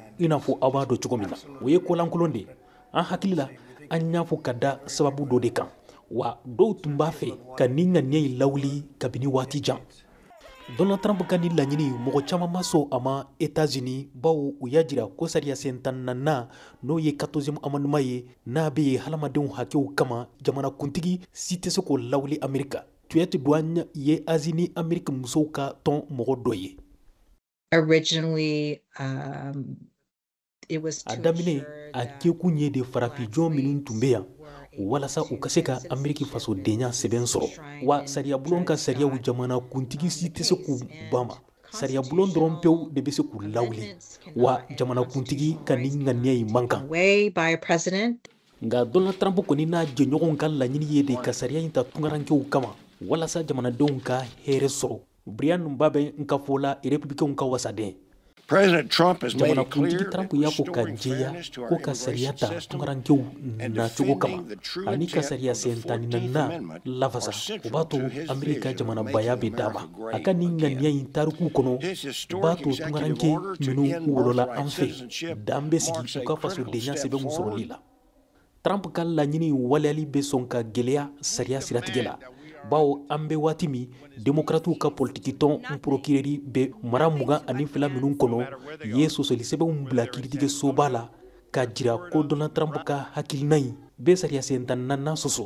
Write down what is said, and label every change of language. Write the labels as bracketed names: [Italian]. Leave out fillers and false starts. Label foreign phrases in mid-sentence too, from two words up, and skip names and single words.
[Bambara] i n'a fɔ aw b'a dɔn cogo min na o ye kolankolon de an hakili la an y'a fɔ ka da sababu dɔ de kan wa dɔw tun b'a fɛ ka ni ŋaniya in lawuli kabini waati jan Donald Trump ka ni laɲini mɔgɔ caman ma sɔn a ma États-Unis bawo u y'a jira ko sariya sen 14nan n'o ye [French] 14e amendement [Bambara] ye n'a be ye hadamadenw hakɛw kama jamanakuntigi si tɛ se k'o lawuli Amerika Tuyette Douane ye Asie ni Ameriki musow ka tɔn mɔgɔ dɔ ye [English] Originally, it was a to [Bambara] daminɛ [English] ensure a that [Bambara] kɛkun ye de farafijɔn minnu tun be yan walasa u ka se ka Ameriki fasodenya sɛbɛn sɔrɔ wa sariyabulon ka sariyaw jamanakuntigi si tɛ se k'u bama sariyabulon dɔrɔn pewu de be se k'u lawuli wa jamanakuntigi ka ni ŋaniya in man kan [English] way by a president. [Bambara] nga Donald Trump kɔni n'a jɛɲɔgɔnw ka laɲini ye de ka sariya in ta tungarankew kama walasa jamanadenw ka hɛrɛ sɔrɔ Brian Mbabe n ka fɔ la républicainw ka wasaden [English] President Trump has made it clear [Bambara] jamanakuntigi Trump y'a fɔ ka jɛya ko ka sariya ta tungarankew nacogo kama ani ka sariya sen 14nan lafasa o b'a to Amerika jamanabaya be d'a ma a ka nin ŋaniya in tarikuw kɔnɔ b'a to tungaranke minnu wolola an fɛ dan be sigi u ka fasodenya sɛbɛnw sɔrɔli la Trump ka laɲini waleyali be sɔn ka gwɛlɛya sariya siratigɛ la bawo an be waati min demokratiw ka politiki tɔn procureri be mara 22 minnu kɔnɔ ye sɔsɔli sɛbɛnw bila kiiritigɛsoba la ka jira ko Donald Trump ka hakilina ɲi be sariya sen 14nan sɔsɔ